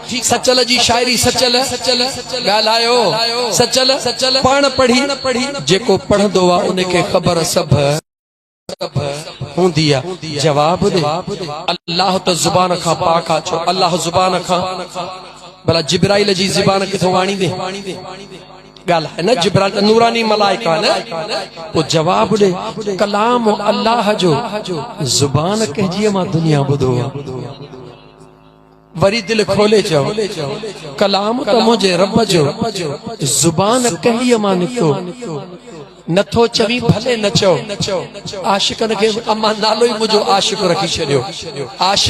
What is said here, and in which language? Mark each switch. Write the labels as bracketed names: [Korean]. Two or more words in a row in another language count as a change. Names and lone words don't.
[Sindhi] सचल जी शायरी सचल ॻाल्हायो, सचल पाण पढ़ी, जेको पढ़ंदो आ उनखे ख़बर सभ हूंदी आ। जवाब दे। अल्लाह तो जुबान खां पाक आ, छो अल्लाह जुबान खां भला जिब्राइल जी ज़ुबान किथों वाणी दे? ॻाल्हि है न, जिब्राइल नूरानी मलाइका न। वो जवाब दे। कलाम अल्लाह जो जुबान कंहिंजी मां दुनिया ॿुधो आ। वरी दिल खोले चओ कलाम त मुंहिंजे रब जो जुबान कंहिं मां निकितो। नथो चवी भले न चओ, आशिकन खे अमा नालो ई मुंहिंजो आशिक रखी छॾियो।